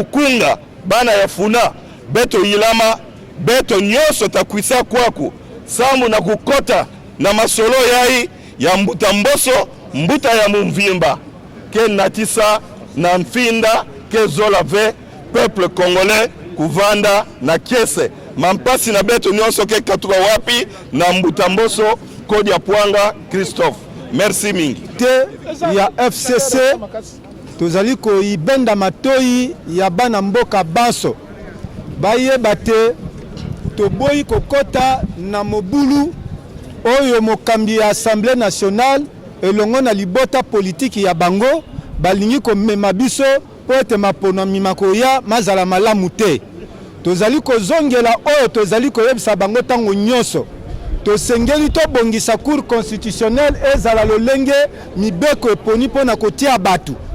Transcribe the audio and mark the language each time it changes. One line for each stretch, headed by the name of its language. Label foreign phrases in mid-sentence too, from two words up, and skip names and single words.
Kituba (Democratic Republic of Congo): Lukunga bana ya Funa beto ilama beto nyonso takwisa kwaku samu na kukota na masolo yai ya mbuta mboso mbuta ya Mvimba ke natisa na mfinda ke zola ve
French: peuple congolais
Kituba (Democratic Republic of Congo): kuvanda na kiese mampasi na beto nyonso ke katuka wapi na mbuta mboso kodi ya Pwanga Christophe.
Lingala: Merci mingi. Te ya FCC tozali ko ibenda matoi ya bana mboka baso bayeba te toboyi kokota na mobulu oyo mokambi ya
French: Assemblée nationale
Lingala: elongo na libota politique ya bango balingi komema biso po ete maponami makoya mazala malamu te tozali kozongela oyo tozali koyebisa bango tango nyonso tosengeli tobongisa
French: cour constitutionnelle
Lingala: ezala lolenge mibeko eponi mpona kotia batu